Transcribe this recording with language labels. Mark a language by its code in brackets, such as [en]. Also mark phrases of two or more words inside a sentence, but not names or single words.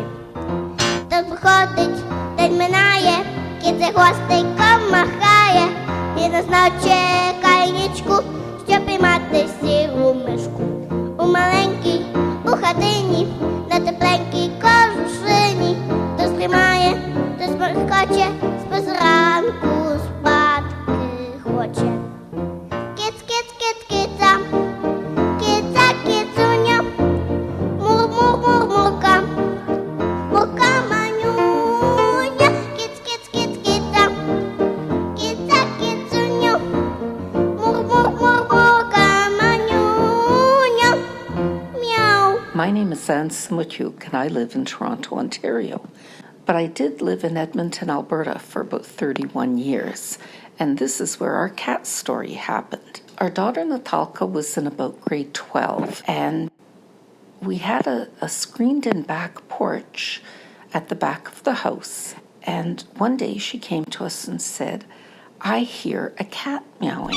[uk] Тут проходить, день минає, кіт за хвостиком махає, і нас чекає нічку, щоб піймати сіру мишку. У маленькій, у хатині, на тепленькій кожушині, хтось тримає, хтось хоче, спить зранку спадки хоче. Кіц, кіц, кіц, кіця, кіця, кіцуня, мур, мур, мур, мурка, мурка манюня, кіц, кіц, кіц, кіця, кіця, кіцуня, мур, мур, мур, мурка манюня, meow. [en] My name is Anne Smutyuk, and I live in Toronto, Ontario. But I did live in Edmonton, Alberta for about 31 years, and this is where our cat story happened. Our daughter Natalka was in about grade 12, and we had a screened-in back porch at the back of the house, And one day she came to us and said, I hear a cat meowing.